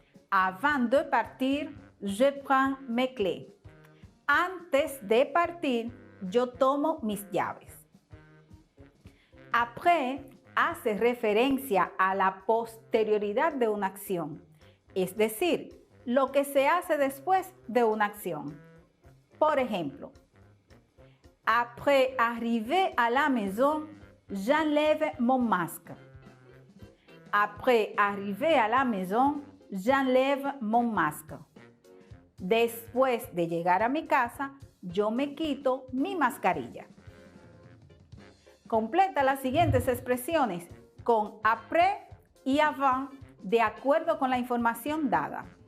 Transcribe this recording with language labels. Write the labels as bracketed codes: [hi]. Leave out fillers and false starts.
[fr] Avant de partir, je prends mes clés. [es] Antes de partir, yo tomo mis llaves. Après hace referencia a la posterioridad de una acción, es decir, lo que se hace después de una acción. [fr] Por ejemplo, après arriver à la maison, j'enlève mon masque. Après arriver à la maison, j'enlève mon masque. [es] Después de llegar a mi casa, yo me quito mi mascarilla. Completa las siguientes expresiones con après y avant de acuerdo con la información dada.